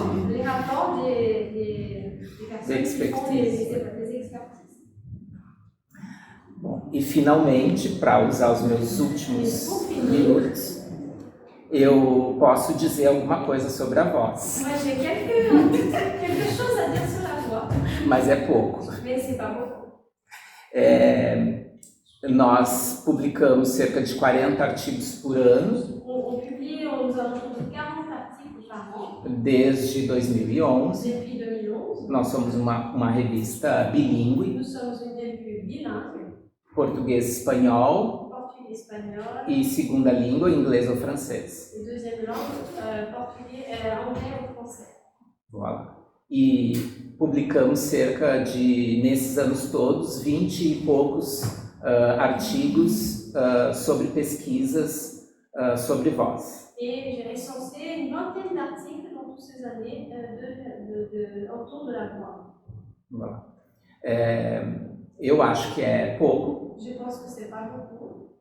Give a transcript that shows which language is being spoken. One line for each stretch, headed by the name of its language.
French: les rapports des personnes qui font des expertises.
Portuguese: Bom, e finalmente, para usar os meus últimos minutos, eu posso dizer alguma coisa sobre a voz,
French: Moi, j'ai quelque chose à dire sur la voix,
Portuguese: mas é pouco.
French: mais c'est pas beaucoup.
Portuguese: Nós publicamos cerca de 40 artigos por ano,
French: On publie aux alentours de 40 articles par an
Portuguese: desde 2011.
French: depuis 2011.
Portuguese: Nós somos uma revista bilíngue,
French: Nous sommes une revue bilingue,
Portuguese: português-espanhol
French: portugais-espagnol,
Portuguese: e segunda língua, inglês ou francês.
French: et deuxième langue, portugais, anglais ou français. Voilà.
Portuguese: E publicamos nesses anos todos, 20 e poucos artigos sobre pesquisas sobre voz.
French: Et j'ai recensé une vingtaine d'articles dans toutes ces années autour de la voix.
Portuguese: Voilà. Eu acho que é pouco.
French: Je pense que c'est pas beaucoup.